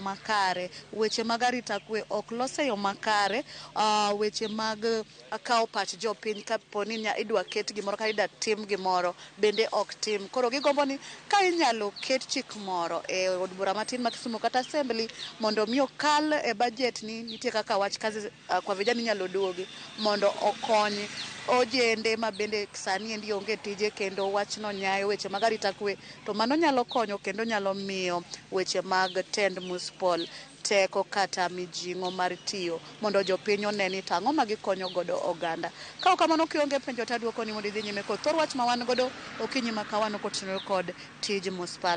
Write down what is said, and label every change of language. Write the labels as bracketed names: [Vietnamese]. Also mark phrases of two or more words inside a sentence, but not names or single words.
[Luo (Kenya and Tanzania)] makare weche mag arita kwe ok lose yo makare weche mag akaw pach jopiny kaponi idwa ket gimoro ka idwa tim gimoro bende ok tim koro gigombo ni ka inyalo ket chik moro e od bura matin ma Kisumu kata assembly mondo mi okal e budget ni nitie kaka wach kazi kwa vijana inyalo duogi mondo okony ojende ma bende sani endi onge tije kendo wachno nyayo weche mag arita kwe to mano nyalo konyo kendo nyalo miyo weche mag tend municipal teko kata mijing'o mar tiyo mondo jopiny oneni tang'o ma gikonyo godo oganda ka kamano kionge penjo taduoko ni mondo idhi nyime kod thor wach ma wan godo okinyi ma kawano kotenore kod tij municipal.